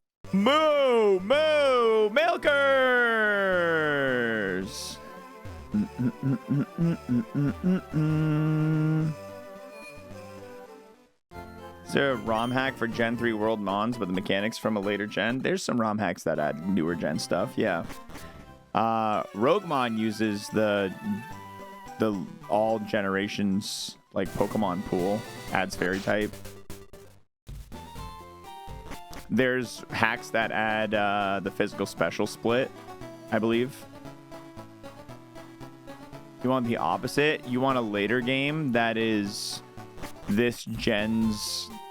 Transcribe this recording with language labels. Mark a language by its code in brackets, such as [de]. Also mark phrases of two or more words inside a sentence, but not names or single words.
[en] Moo! Moo! Milkers! Is there a ROM hack for Gen 3 World Mons with the mechanics from a later gen? There's some ROM hacks that add newer gen stuff, yeah. Roguemon uses the all generations like Pokemon pool, adds fairy type. There's hacks that add the physical special split, I believe. You want the opposite? You want a later game that is this gen's...